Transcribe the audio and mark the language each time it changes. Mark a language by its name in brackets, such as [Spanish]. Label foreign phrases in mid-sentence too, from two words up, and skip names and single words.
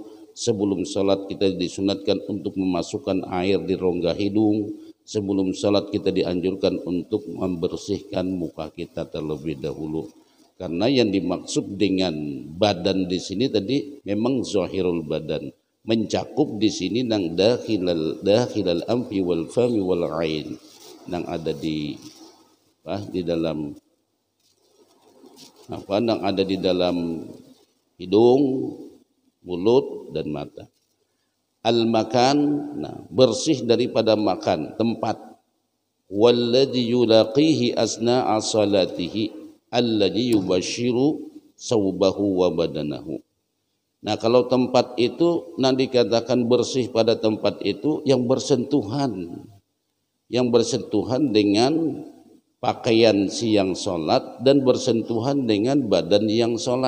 [Indonesian] Sebelum sholat kita disunatkan untuk memasukkan air di rongga hidung. Sebelum sholat kita dianjurkan untuk membersihkan muka kita terlebih dahulu. Karena yang dimaksud dengan badan di sini tadi memang [Arabic] ظاهر البدن. [Indonesian] Mencakup di sini nang [Arabic] داخل الأنف والفم والعين, [Banjar] nang ada di dalam nang ada di dalam hidung, mulut dan mata. [Arabic] المكان, [Indonesian] nah bersih daripada makan, tempat. [Arabic] والذي يلاقيه أثناء صلاته الذي يباشر ثوبه وبدنه. [Indonesian] Nah kalau tempat itu nanti dikatakan bersih pada tempat itu yang bersentuhan dengan pakaian siang sholat dan bersentuhan dengan badan yang sholat.